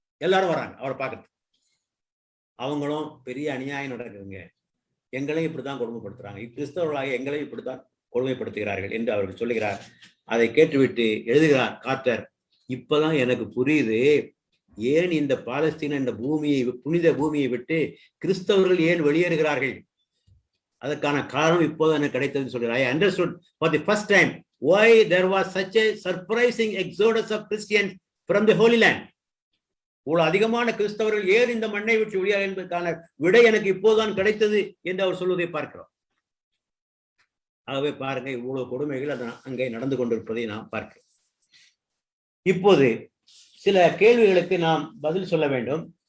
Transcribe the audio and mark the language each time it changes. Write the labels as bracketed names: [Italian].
[Tamil] எல்லாரும் வராங்க அவரை பார்க்கறது. அவங்களும் பெரிய அநியாயம் நடக்குதுங்க, எங்களையும் இப்படித்தான் கொடுமைப்படுத்துறாங்க, கிறிஸ்தவர்களாக எங்களையும் இப்படித்தான் கொடுமைப்படுத்துகிறார்கள் என்று அவர்கள் சொல்லுகிறார். அதை கேட்டுவிட்டு எழுதுகிறார் கார்ட்டர், இப்பதான் எனக்கு புரியுது ஏன் இந்த பாலஸ்தீன இந்த பூமியை, புனித பூமியை விட்டு கிறிஸ்தவர்கள் ஏன் வெளியேறுகிறார்கள். அதற்கான காரணம் இப்போது எனக்கு கிடைத்ததுன்னு சொல்கிறார். [English] I understood for the first time why there was such a surprising exodus of Christians from the Holy Land. [Tamil] இவ்வளவு அதிகமான கிறிஸ்தவர்கள் ஏன் இந்த மண்ணை விட்டு வெளியாக என்பதற்கான விடை எனக்கு இப்போதுதான் கிடைத்தது என்று அவர் சொல்வதை பார்க்கிறோம். ஆகவே பாருங்க, இவ்வளவு கொடுமைகள் அங்கே நடந்து கொண்டிருப்பதை நாம் பார்க்கிறோம். இப்போது சில கேள்விகளுக்கு நாம் பதில் சொல்ல வேண்டும்.